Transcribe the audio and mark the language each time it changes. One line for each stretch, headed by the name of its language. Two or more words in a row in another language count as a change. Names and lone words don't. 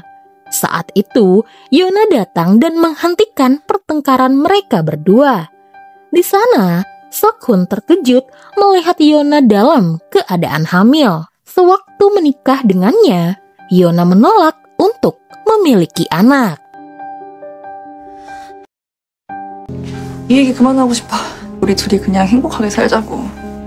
Indonesian: Saat itu, Yona datang dan menghentikan pertengkaran mereka berdua. Di sana, Seok-hun terkejut melihat Yona dalam keadaan hamil. Sewaktu menikah dengannya, Yona menolak untuk memiliki anak.
Korean: 이 얘기 그만하고 싶어. 우리 둘이 그냥 행복하게 살자고.